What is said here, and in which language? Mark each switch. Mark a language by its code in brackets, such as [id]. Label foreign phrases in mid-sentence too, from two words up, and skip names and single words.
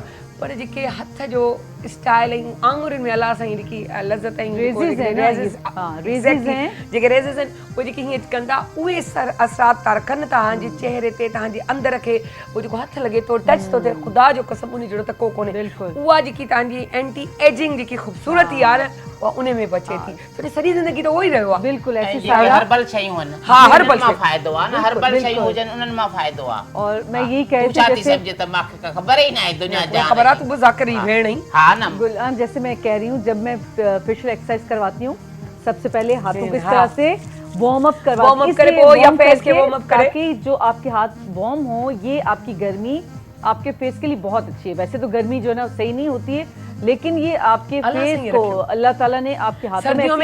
[sd] पर जेके हथ जो स्टाइल ऐं आङुरियुनि में अलाह सां जेकी लज़त ऐं जेके रेज़िस आहिनि उहे जेके हीअं कनि था, उहे असरात था रखनि तव्हांजे चहिरे ते, तव्हांजे अंदर खे। उहो जेको हथ लॻे थो, टच थो थिए, ख़ुदा जो कसम उन जहिड़ो त को कोन्हे। उहा जेकी तव्हांजी [en] anti aging [sd] जेकी ख़ूबसूरती आहे न, उहा उन में बचे थी। छो सॼी ज़िंदगी त उहो ई रहियो आहे। [ur] بالکل ایسی [sd] हर्बल शयूं आहिनि। हाँ हर्बल मां फ़ाइदो आहे न, हर्बल शयूं हुजनि उन्हनि मां फ़ाइदो आहे। [ur] اور میں یہی کہہ [sd] तूं छा थी सम्झे त मूंखे ख़बर ई न आहे दुनिया जा। ख़बर आहे तूं बि ज़ाकिर ई भेण आई। हाँ ना [ur] غلام، جیسے میں کہہ رہی ہوں جب میں [en] facial exercise [ur] کرواتی ہوں سب سے پہلے ہاتھوں کو اس طرح سے [en] warm up [ur] کرواتی ہوں, یا فیس کے [en] warm up [ur] کرے, تاکہ جو آپ کے ہاتھ وارم ہو، یہ آپ کی گرمی آپ کے فیس کے لیے بہت اچھی ہے. ویسے تو گرمی جو ہے نا صحیح نہیں ہوتی ہے، لیکن یہ آپ کے فیس کو اللہ تعالیٰ نے آپ کے ہاتھوں میں